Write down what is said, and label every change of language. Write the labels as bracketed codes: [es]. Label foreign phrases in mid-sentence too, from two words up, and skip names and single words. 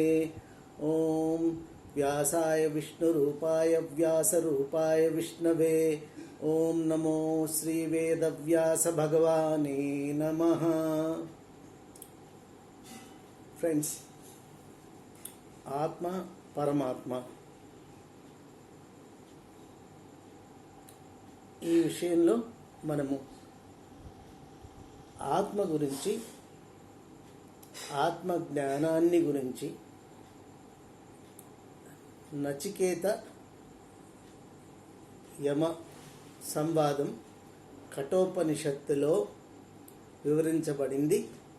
[sa] ओं व्यासाय विष्णुरूपाय व्यासरूपाय विष्णवे। ओं नमो श्री वेदव्यास भगवाने नमः। [te] फ्रेंड्स, ఆత్మ పరమాత్మ ఈ విషయంలో మనము ఆత్మ గురించి, ఆత్మ జ్ఞానాన్ని గురించి నచికేత యమ సంవాదం కఠోపనిషత్తులో వివరించబడింది.